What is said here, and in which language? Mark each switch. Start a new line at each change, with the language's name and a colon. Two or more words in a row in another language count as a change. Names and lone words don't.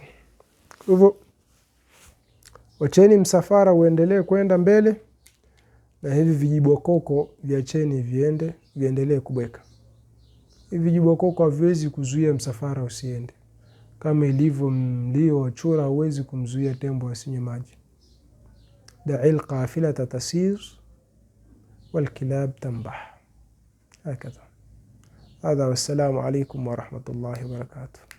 Swahili: Kwa hivyo wacheni msafara uendelee kwenda mbele, na hivi vijibokoko viacheni viendelee kubweka. Hivi vijibokoko haviwezi kuzuia msafara usiende, kama ilivyo mlio wa chura hauwezi kumzuia tembo asinywe maji.
Arabic: دع القافلة تسير والكلاب تنبح هكذا. هذا والسلام عليكم ورحمة الله وبركاته.